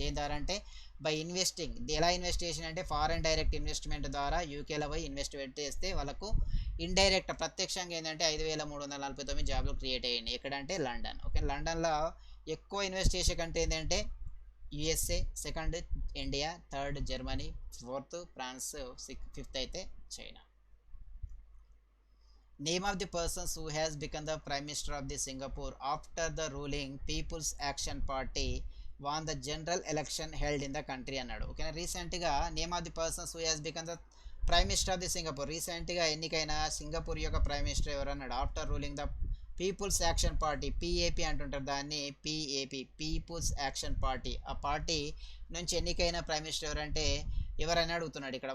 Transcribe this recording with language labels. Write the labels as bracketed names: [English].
[Telugu] దేని ద్వారా అంటే బై ఇన్వెస్టింగ్. ఎలా ఇన్వెస్ట్ చేసిన అంటే ఫారెన్ డైరెక్ట్ ఇన్వెస్ట్మెంట్ ద్వారా యూకేలో పోయి ఇన్వెస్ట్మెంట్ చేస్తే వాళ్ళకు ఇండైరెక్ట్ ప్రత్యక్షంగా ఏంటంటే 5,349 జాబులు క్రియేట్ అయ్యాయి. ఎక్కడంటే లండన్ ఓకే. లండన్లో ఎక్కువ ఇన్వెస్ట్ చేసే కంట్రీ ఏంటంటే USA, second India, third Germany, fourth France, fifth అయితే China. [English] Name of the persons who has become the Prime Minister of the Singapore after the ruling People's Action Party won the general election held in the country [Telugu] అన్నాడు ఓకేనా. [English] రీసెంట్గా name of the persons who has become the prime minister of the Singapore. [Telugu] రీసెంట్గా ఎన్నికైన Singapore యొక్క prime minister ఎవరు అన్నాడు. [English] after ruling the People's Action Party, [Telugu] PAP అంటుంటారు దాన్ని, పిఏపి పీపుల్స్ యాక్షన్ పార్టీ. ఆ పార్టీ నుంచి ఎన్నికైన ప్రైమ్ మినిస్టర్ ఎవరంటే ఎవరైనా అడుగుతున్నాడు ఇక్కడ.